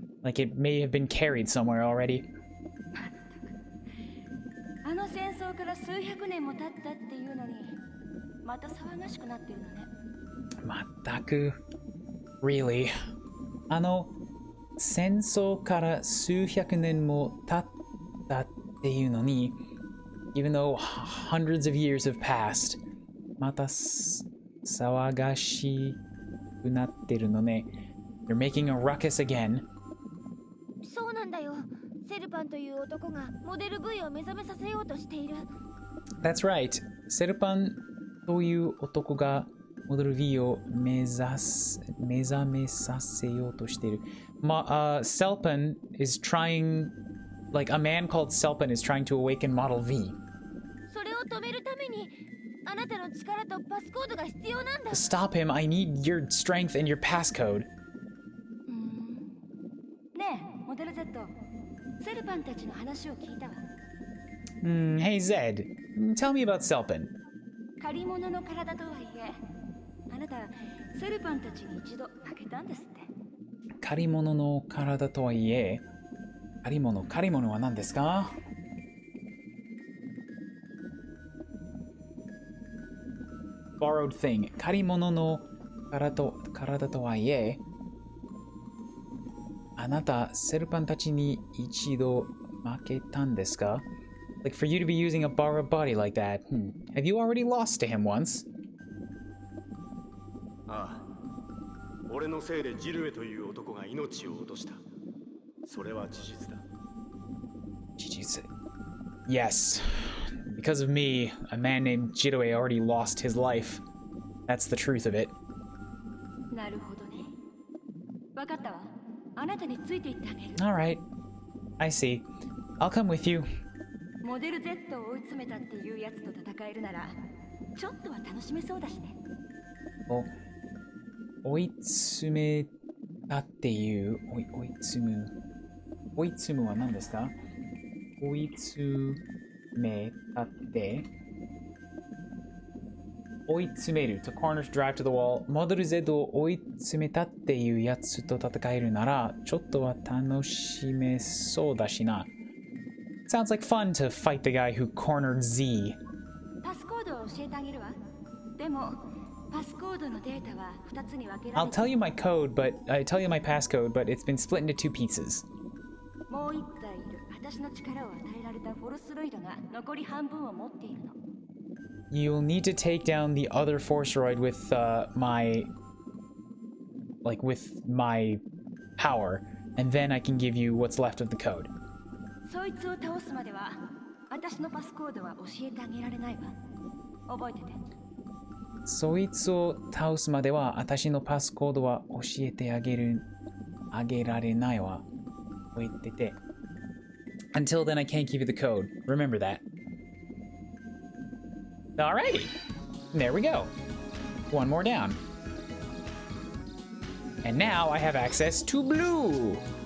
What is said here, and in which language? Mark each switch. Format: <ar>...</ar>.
<en>Like it may have been carried somewhere already.</en> <ja>あの戦争から数百年も経ったっていうのに、また騒がしくなってるのね。まったく。</ja> <en>Really?</en> <ja>あの戦争から数百年も経ったっていうのに、</ja> <en>even though hundreds of years have passed,</en> <ja>また騒がしくなってるのね。</ja> <en>They're making a ruckus again.</en> <ja>そうなんだよ。セルパンという男がモデル V を目覚めさせようとしている。</ja> <en>That's right.</en> <ja>セルパンという男がモデル V を目覚めさせようとしている。</ja> <en>Selpan is trying, like a man called Selpan is trying to awaken Model V.</en> <ja>それを止めるために、あなたの力とパスコードが必要なんだ。</ja> <en>Stop him. I need your strength and your passcode.</en> <ja>ねえ、モデル Z、セルパンたちの話を聞いたわ。</ja> <en>Hey Zed, tell me about Selpan.</en> <ja>借り物の体とはいえ、あなた、セルパンたちに一度負けたんですって。借り物の体とはいえ、借り物は何ですか？</ja> <en>Borrowed thing.</en> <ja>借り物の体とはいえ、あなた、セルパンたちに一度負けたんですか？</ja> <en>Like for you to be using a borrowed body like that. Have you already lost to him once?</en> <ja>ああ、俺のせいでジルエという男が命を落とした。それは事実だ。事実。</ja> <en>Yes. Because of me, a man named Jirue already lost his life. That's the truth of it.</en> <ja>なるほどね。わかったわ。あなたについていってあげる。</ja> <en>Alright. I see. I'll come with you.</en> <ja>モデル Z を追い詰めたっていうやつと戦えるなら、ちょっとは楽しめそうだしね。追い詰めたっていう、追い詰むは何ですか？追い詰めたって、追い詰める</ja> <en>to corner to drive to the wall。</en> <ja>モデル Z を追い詰めたっていうやつと戦えるならちょっとは楽しめそうだしな。</ja> <en>Sounds like fun to fight the guy who cornered Z.</en> <ja>パスコードを教えてあげるわ。でもパスコードのデータは2つに分けられ</ja> <en>I'll tell you my code, but I tell you my passcode, but it's been split into two pieces.</en> <ja>もう1体いる私の力を与えられたフォルスロイドが残り半分を持っているの。</ja> <en>You'll need to take down the other Forceroid with with my power, and then I can give you what's left of the code.</en> <ja>そいつを倒すまでは私のパスコードは教えてあげられないわ。覚えてて。そいつを倒すまでは私のパスコードは教えてあげられないわ。覚えてて。</ja> <en>Until then I can't give you the code. Remember that. Alrighty. There we go. One more down. And now I have access to blue.</en>